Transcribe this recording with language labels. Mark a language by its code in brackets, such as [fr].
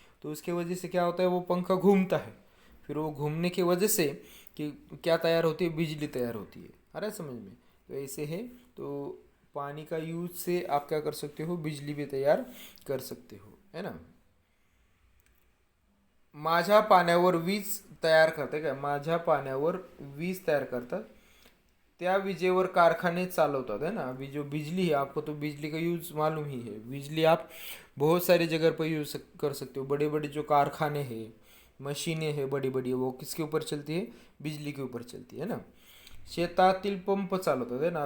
[hi] तो उसके वजह से क्या होता है, वो पंखा घूमता है। फिर वो घूमने की वजह से कि क्या तैयार होती है, बिजली तैयार होती है। आ रहा है समझ में? तो ऐसे है। तो पानी का यूज से आप क्या कर सकते हो, बिजली भी तैयार कर सकते हो, है ना। [mr] माझ्या पाण्यावर वीज तयार करते काय, माझ्या पाण्यावर वीज तयार करतात, त्या विजेवर कारखाने चालवतात, है ना। [hi] अभी जो बिजली है, आपको तो बिजली का यूज़ मालूम ही है। बिजली आप बहुत सारी जगह पर यूज़ कर सकते हो। बड़े बड़े जो कारखाने हैं, मशीनें हैं बड़ी बड़ी, वो किसके ऊपर चलती है, बिजली के ऊपर चलती है ना। [mr] शेतातील पंप चालवतात, है ना।